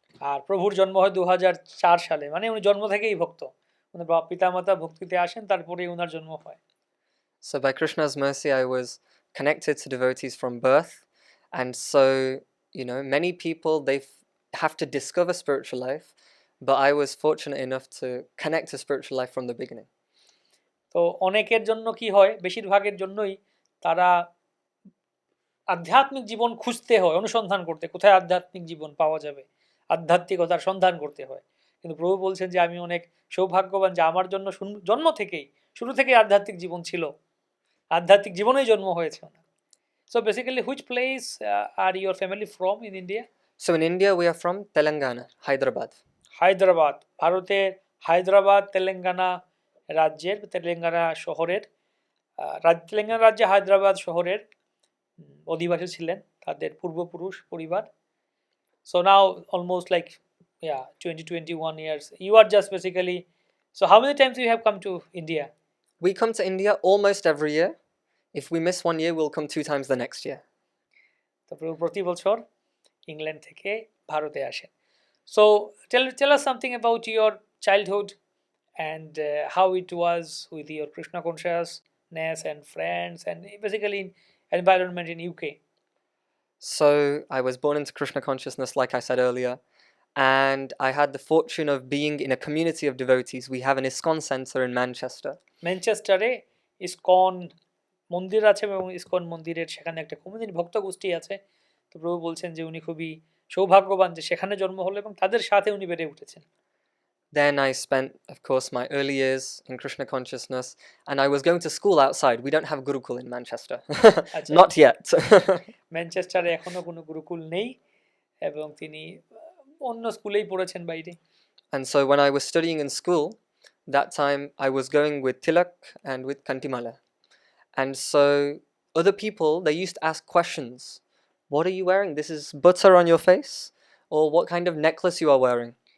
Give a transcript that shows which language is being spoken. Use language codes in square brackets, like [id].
[bn] আর প্রভুর জন্ম হয় 2004 সালে, মানে উনি জন্ম থেকেই ভক্ত, উনি পিতামাতা ভক্তিতে আসেন, তারপরে উনার জন্ম হয়। [en] So by Krishna's mercy I was connected to devotees from birth, and so many people they have to discover spiritual life, but I was fortunate enough to connect to spiritual life from the beginning. [bn] তো অনেকের জন্য কি হয়, বেশিরভাগের জন্যই তারা আধ্যাত্মিক জীবন খুঁজতে হয়, অনুসন্ধান করতে, কোথায় আধ্যাত্মিক জীবন পাওয়া যাবে, আধ্যাত্মিকতার সন্ধান করতে হয়। কিন্তু প্রভু বলছেন যে আমি অনেক সৌভাগ্যবান যে আমার জন্য জন্ম থেকেই, শুরু থেকেই আধ্যাত্মিক জীবন ছিল, আধ্যাত্মিক জীবনেই জন্ম হয়েছে। [en] So basically, which place are your family from in India? So in India we are from Telangana, Hyderabad. [bn] Hyderabad, ভারতের হায়দ্রাবাদ তেলেঙ্গানা রাজ্যের, তেলেঙ্গানা শহরের, তেলেঙ্গানা রাজ্যে হায়দ্রাবাদ শহরের অধিবাসী ছিলেন তাদের পূর্বপুরুষ পরিবার। [en] So now almost like 20-21 years you are just basically, so how many times you have come to India? We come to India almost every year. If we miss one year we'll come 2 times the next year. [bn] তো প্রতি বছর England থেকে ভারতে আসেন। [en] So tell us something about your childhood and how it was with your Krishna consciousness and friends and basically environment in UK. So I was born into Krishna consciousness, like I said earlier, and I had the fortune of being in a community of devotees. We have an ISKCON center in Manchester. [bn] ম্যানচেস্টারে ISKCON মন্দির আছে এবং ISKCON মন্দিরের সেখানে একটা community ভক্ত গোষ্ঠী আছে। তো প্রভু বলছেন যে উনি খুবই সৌভাগ্যবান যে সেখানে জন্ম হলো এবং তাদের সাথে উনি বেড়ে উঠেছেন। [en] Then I spent, of course, my early years in Krishna consciousness, and I was going to school outside. We don't have Gurukul in Manchester. Not yet. [bn] ম্যানচেস্টারে এখনো কোনো গুরুকুল নেই এবং তিনি অন্য স্কুলেই পড়েছেন বাইরে। [en] And so when I was studying in school, that time I was going with Tilak and with Kantimala. And so other people, they used to ask questions. What are you wearing? This is butter on your face? Or what kind of necklace you are wearing?